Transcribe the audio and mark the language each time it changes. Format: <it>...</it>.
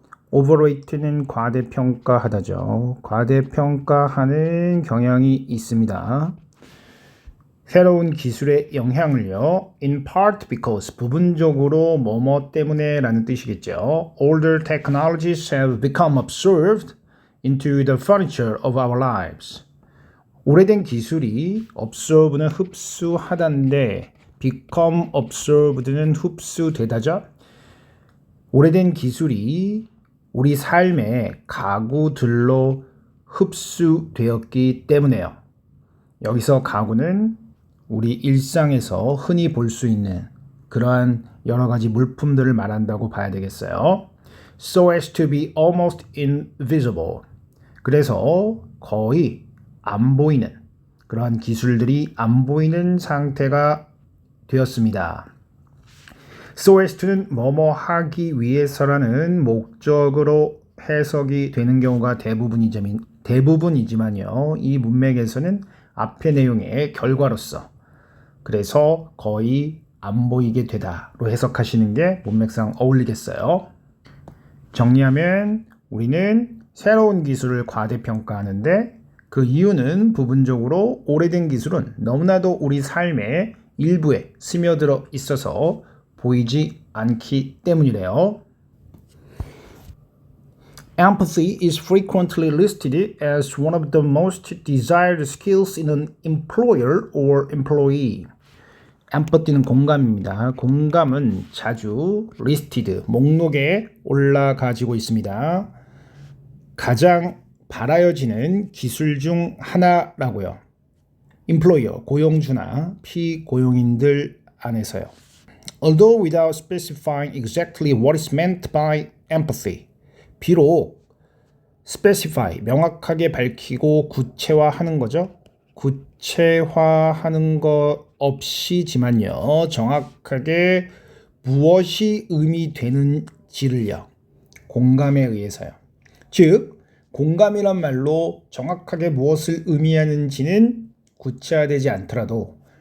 <ko>overrate는 과대평가하다죠. 과대평가하는 경향이 있습니다. 새로운 기술의 영향을요.</ko> <en>in part because</en> <ko>부분적으로 뭐뭐 때문에 라는 뜻이겠죠.</ko> <en>Older technologies have become absorbed into the furniture of our lives.</en> <ko>오래된 기술이 absorb는 흡수하다인데 become absorbed는 흡수되다죠. 오래된 기술이 우리 삶의 가구들로 흡수되었기 때문에요. 여기서 가구는 우리 일상에서 흔히 볼 수 있는 그러한 여러 가지 물품들을 말한다고 봐야 되겠어요.</ko> <en>So as to be almost invisible.</en> <ko>그래서 거의 안 보이는 그러한 기술들이 안 보이는 상태가 되었습니다. So as to는 뭐뭐 하기 위해서라는 목적으로 해석이 되는 경우가 대부분이지만요. 이 문맥에서는 앞의 내용의 결과로서 그래서 거의 안 보이게 되다로 해석하시는 게 문맥상 어울리겠어요. 정리하면 우리는 새로운 기술을 과대평가하는데 그 이유는 부분적으로 오래된 기술은 너무나도 우리 삶의 일부에 스며들어 있어서 보이지 않기 때문이래요.</ko> <en>Empathy is frequently listed as one of the most desired skills in an employer or employee.</en> <ko>empathy는 공감입니다. 공감은 자주 listed, 목록에 올라가지고 있습니다. 가장 바라여지는 기술 중 하나라고요. employer, 고용주나 피고용인들 안에서요. Although without specifying exactly what is meant by empathy. 비록 specify, 명확하게 밝히고 구체화하는 거죠. 구체화하는 것 없이지만요. 정확하게 무엇이 의미되는지를요. 공감에 의해서요. 즉, 공감이란 말로 정확하게 무엇을 의미하는지는 구체화되지 않더라도</ko>